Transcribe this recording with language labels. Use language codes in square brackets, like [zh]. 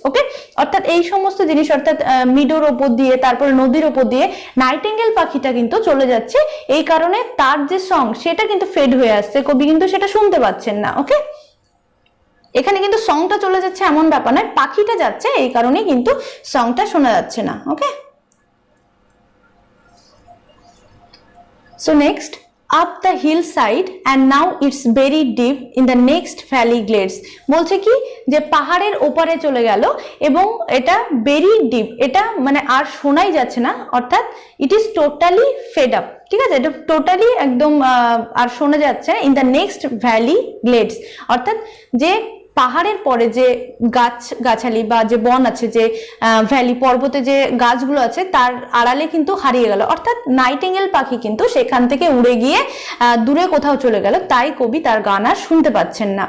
[bn] ওকে, অর্থাৎ এই সমস্ত জিনিস, অর্থাৎ মিডোর ওপর দিয়ে, তারপরে নদীর ওপর দিয়ে নাইটিঙ্গেল পাখিটা কিন্তু চলে যাচ্ছে, এই কারণে তার যে সং সেটা কিন্তু ফেড হয়ে আসছে, কবি কিন্তু সেটা শুনতে পাচ্ছেন না। ওকে, এখানে কিন্তু সংটা চলে যাচ্ছে এমন ব্যাপার নয়, পাখিটা যাচ্ছে এই কারণে কিন্তু সংটা শোনা যাচ্ছে না। [en] okay, so next, up the hillside and now it's buried deep in the next valley glades, [bn] বলছে কি যে পাহাড়ের ওপারে চলে গেল এবং এটা [en] buried deep, [bn] এটা মানে আর শোনাই যাচ্ছে না, অর্থাৎ [en] it is totally fed up। [bn] ঠিক আছে, এটা টোটালি একদম আর শোনা যাচ্ছে না। [en] in the next valley glades, [bn] অর্থাৎ যে পাহাড়ের পরে যে গাছালি বা যে বন আছে, যে ভ্যালি পর্বতে যে গাছগুলো আছে, তার আড়ালে কিন্তু হারিয়ে গেল, অর্থাৎ নাইটিঙ্গেল পাখি কিন্তু সেখান থেকে উড়ে গিয়ে দূরে কোথাও চলে গেল, তাই কবি তার গান আর শুনতে পাচ্ছেন না।